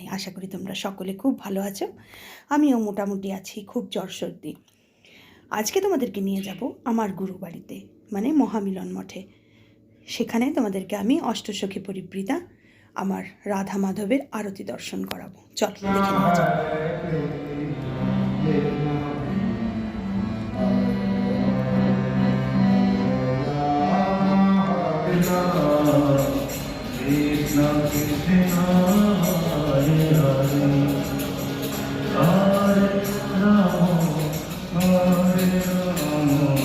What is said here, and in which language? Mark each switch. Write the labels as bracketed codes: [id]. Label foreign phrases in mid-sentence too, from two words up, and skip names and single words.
[bn] আশা করি তোমরা সকলে খুব ভালো আছো। আমিও মোটামুটি আছি, খুব জ্বর সর্দি। আজকে তোমাদেরকে নিয়ে যাব আমার গুরু বাড়িতে, মানে মহামিলন মঠে। সেখানে তোমাদেরকে আমি অষ্টসখী পরিবৃতা আমার রাধা মাধবের আরতি দর্শন করাবো। চল দেখে নেওয়া যাক। [sa] कृष्ण कृष्ण हरे हरे हरे राम हरे राम